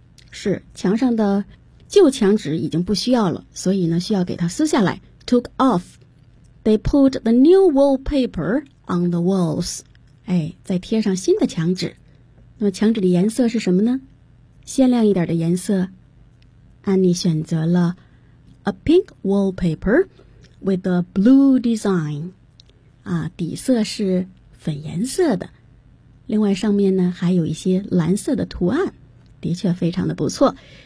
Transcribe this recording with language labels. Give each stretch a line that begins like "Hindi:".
Chinese: 是，墙上的旧墙纸已经不需要了，所以呢需要给它撕下来。
English: Took off. They put the new wallpaper on the walls.
Chinese: 哎，再贴上新的墙纸。那么墙纸的颜色是什么呢？鲜亮一点的颜色。安妮选择了
English: a pink wallpaper with a blue design.
Chinese: 啊，底色是粉颜色的。另外上面呢还有一些蓝色的图案，的确非常的不错。